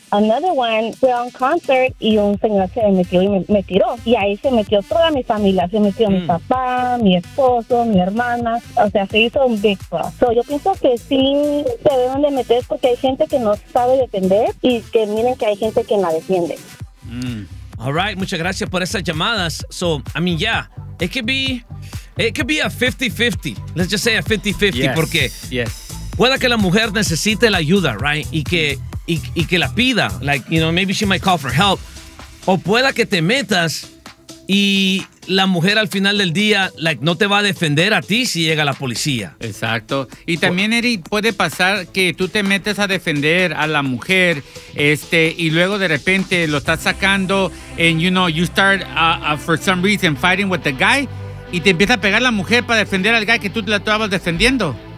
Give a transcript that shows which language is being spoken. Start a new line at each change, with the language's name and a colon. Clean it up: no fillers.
English: Another one,
Spanish: fue a un concert y un señor se metió y me tiró. Y ahí se metió toda mi familia. Se metió mi papá, mi esposo, mi hermana. O sea, se hizo un
English: big fuss.
Spanish: So, yo pienso que sí se deben de meter porque hay gente que no sabe defender y que miren que hay gente que la defiende.
English: All right,
Spanish: muchas gracias por esas llamadas.
English: So, I mean, yeah, it could be a 50-50. Let's just say a 50-50, yes,
Spanish: porque
English: yes.
Spanish: Pueda que la mujer necesite la ayuda, right? Y que la pida, like,
English: maybe she might call for help.
Spanish: O pueda que te metas y la mujer al final del día, like, no te va a defender a ti si llega la policía. Exacto. Y también, Eri, puede pasar que tú te metes a defender a la mujer y luego de repente lo estás sacando
English: and you start for some reason fighting with the guy
Spanish: y te empieza a pegar la mujer para defender al guy que tú la estabas defendiendo.